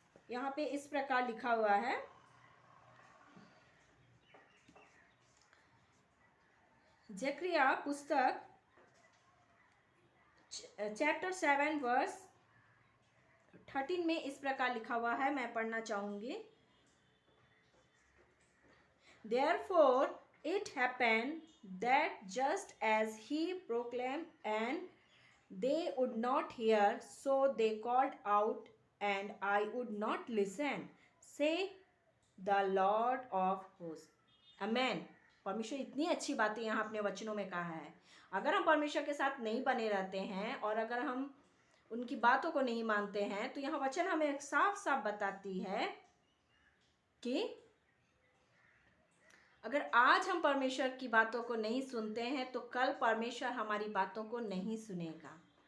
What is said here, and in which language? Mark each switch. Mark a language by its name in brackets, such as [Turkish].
[Hindi] यहाँ पे इस प्रकार लिखा हुआ है, जकरिया पुस्तक चैप्टर 7 वर्स 13 में इस प्रकार लिखा हुआ है, मैं पढ़ना चाहूँगी। [English] Therefore it happened that just as he proclaimed and they would not hear, so they called out and I would not listen, say the Lord of hosts. Amen. [Hindi] परमेश्वर इतनी अच्छी बातें यहाँ अपने वचनों में कहा है। अगर हम परमेश्वर के साथ नहीं बने रहते हैं और अगर हम उनकी बातों को नहीं मानते हैं तो यहाँ वचन हमें साफ साफ बताती है कि अगर आज हम परमेश्वर की बातों को नहीं सुनते हैं तो कल परमेश्वर हमारी बातों को नहीं सुनेगा।